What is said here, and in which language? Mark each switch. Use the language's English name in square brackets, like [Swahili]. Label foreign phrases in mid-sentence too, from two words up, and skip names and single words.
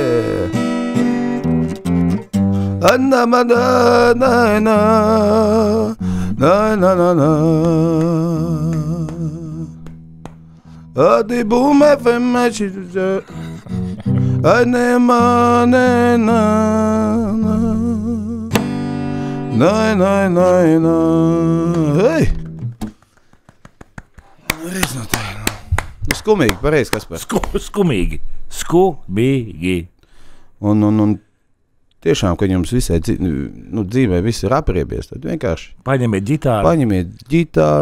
[Latvian] na na na na na na na Adi boom FM ane mane na hey reiz no tā. Skumīgi, pareizi, Kaspar. Skumīgi. Un tiešām, kad jums visai dzīvē viss ir apriebies, tad vienkārši paņemiet ģitāru,